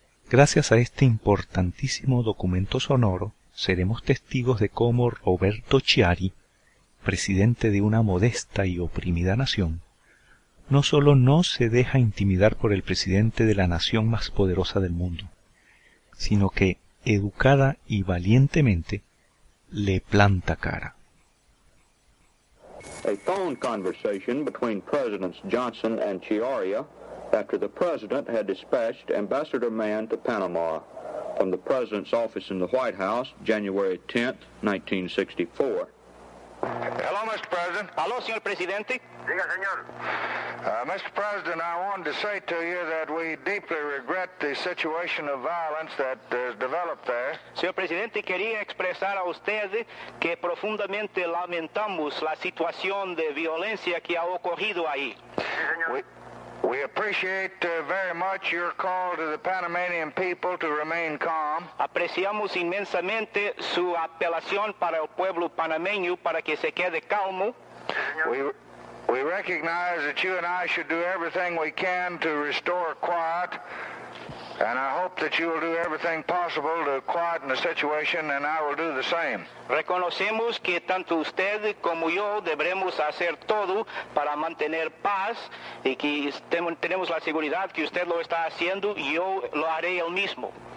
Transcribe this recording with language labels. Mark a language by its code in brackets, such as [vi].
[es] Gracias a este importantísimo documento sonoro, seremos testigos de cómo Roberto Chiari, presidente de una modesta y oprimida nación, no solo no se deja intimidar por el presidente de la nación más poderosa del mundo, sino que, educada y valientemente, le planta cara. [en] A phone conversation between Presidents Johnson and Chiari after the President had dispatched Ambassador Mann to Panama from the President's office in the White House, January 10, 1964. Hello, Mr. President. [es] Hello, señor presidente. Diga, señor. Mr. [en] President, I wanted to say to you that we deeply regret the situation of violence that has developed there. [es] Señor presidente, quería expresar a usted que profundamente lamentamos la situación de violencia que ha ocurrido ahí. Sí, señor. [en] We appreciate very much your call to the Panamanian people to remain calm. [es] Apreciamos inmensamente su apelación para el pueblo panameño para que se quede calmo. [en] We recognize that you and I should do everything we can to restore quiet, and I hope that you will do everything possible to quieten the situation, and I will do the same. [es] Reconocemos que tanto usted como yo debemos hacer todo para mantener paz y que tenemos la seguridad que usted lo está haciendo y yo lo haré el mismo.